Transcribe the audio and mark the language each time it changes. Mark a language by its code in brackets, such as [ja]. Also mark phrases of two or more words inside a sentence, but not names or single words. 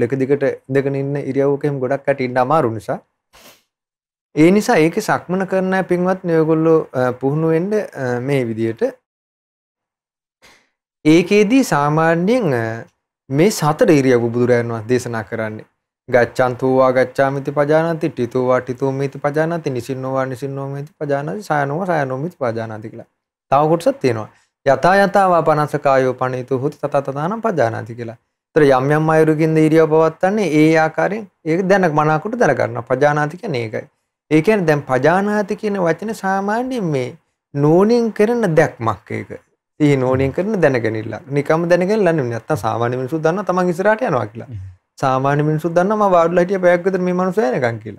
[si] එක දිගට ඉඳගෙන ඉන්න ඉරියව්වක එහෙම ගොඩක් කට ඉන්න අමාරු නිසා. ඒ නිසා ඒකේ සක්මන කරන අය පින්වත්නි ඔයගොල්ලෝ පුහුණු වෙන්න මේ විදියට. ඒකෙදී සාමාන්‍යයෙන් මේ සතර ඉරියව්ව බුදුරජාණන් වහන්සේ දේශනා කරන්නේ. [pi] ගච්ඡන්තෝ වා ගච්ඡාමිති පජානාති, ඨිතෝ වා ඨිතෝමිති පජානාති, නිසින්නෝ වා නිසින්නෝමිති පජානාති, සයනෝ වා සයනෝමිති පජානාති කියලා. [si] තව කොටසක් තියෙනවා. [pi] යතා යතා වා පනසකායෝ පණිතෝ හොති තත තතනම් පජානාති කියලා. [si] ඒතර යම් යම් අයුරකින් ඉරියව්ව පවත්තන්නේ ඒ ආකාරයෙන් ඒක දැන මනාකොට දැන ගන්නවා. පජානාති කියන්නේ ඒකයි. ඒ කියන්නේ දැන් පජානාති කියන වචනේ සාමාන්‍යයෙන් මේ නෝනින් කරන දැක්මක් ඒක. ඒ නෝනින් කරන දැනගැනිල්ල. නිකම්ම දැනගැනිල්ල නෙමෙයි. නැත්තම් සාමාන්‍ය මිනිස්සු දන්නවා තමන් ඉස්සරහට යනවා කියලා. සාමාන්‍ය මිනිස්සු දන්නවා මම වාඩිලා හිටිය පැයක් විතර මේ මනුස්සයා එනකන් කියලා.